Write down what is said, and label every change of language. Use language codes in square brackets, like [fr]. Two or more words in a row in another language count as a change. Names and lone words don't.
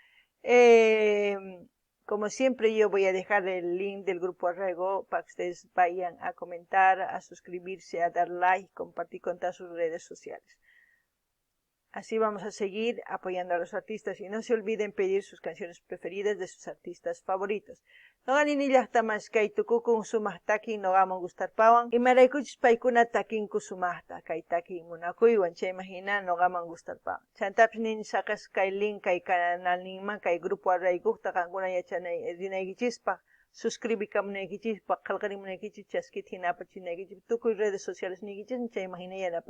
[es] Como siempre, yo voy a dejar el link del grupo Arraigo para que ustedes vayan a comentar, a suscribirse, a dar like, compartir con todas sus redes sociales. Así vamos a seguir apoyando a los artistas, y no se olviden pedir sus canciones preferidas de sus artistas favoritos. [qu] Noqanini llaqtamasqay tukukun sumaq takin noqaman gustarpawan, imaraykuchus paykuna takinku sumaqta kay takin munakuywan, chayman hina noqaman gustarpawan. Chantapis nini saqas kay link kay canalninman kay grupo Arrayguqta qankuna rinaykichispaq, suscribikamunaykichispaq, qillqarimunaykichis chaskita hinapachinaykichis, tukuy [es] redes sociales [qu] niykichis chayman hina yanapasun.